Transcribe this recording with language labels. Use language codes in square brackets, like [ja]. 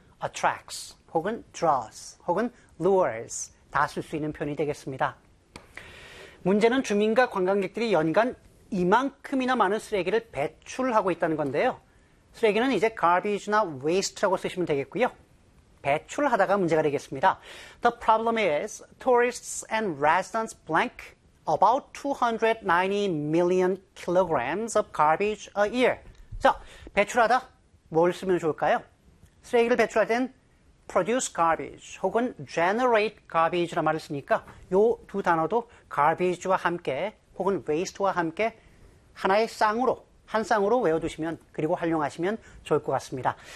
[ko] attracts 혹은 draws 혹은 lures 다 쓸 수 있는 표현이 되겠습니다. 문제는 주민과 관광객들이 연간 이만큼이나 많은 쓰레기를 배출하고 있다는 건데요. 쓰레기는 이제 garbage나 waste라고 쓰시면 되겠고요. 배출하다가 문제가 되겠습니다. [en] The problem is tourists and residents blank about 290 million kilograms of garbage a year. [ko] 자, 배출하다 뭘 쓰면 좋을까요? 쓰레기를 배출할 땐 produce garbage 혹은 generate garbage라는 말을 쓰니까 요 두 단어도 garbage와 함께 혹은 waste와 함께 하나의 쌍으로, 한 쌍으로 외워두시면 그리고 활용하시면 좋을 것 같습니다.